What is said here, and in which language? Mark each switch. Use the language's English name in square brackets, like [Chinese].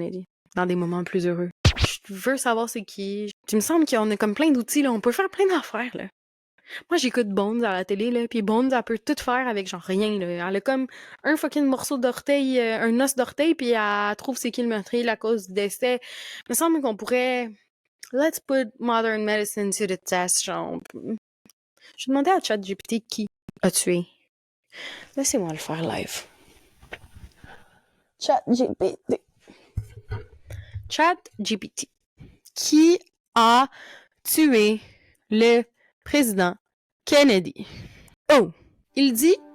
[French] Kennedy dans des moments plus heureux. Je veux savoir c'est qui. Il me semble qu'on a comme plein d'outils, là. On peut faire plein d'affaires, là. Moi, j'écoute Bones à la télé, là, pis Bones, elle peut tout faire avec genre rien, là. Elle a comme un fucking morceau d'orteil, un os d'orteil, pis elle trouve c'est qui le meurtrier, la cause du décès. Il me semble qu'on pourrait... [English] Let's put modern medicine to the test, genre... [French] Je demandais à ChatGPT qui a tué. Laissez-moi le faire live. ChatGPT. ChatGPT. Qui a tué le président Kennedy? Oh! Il dit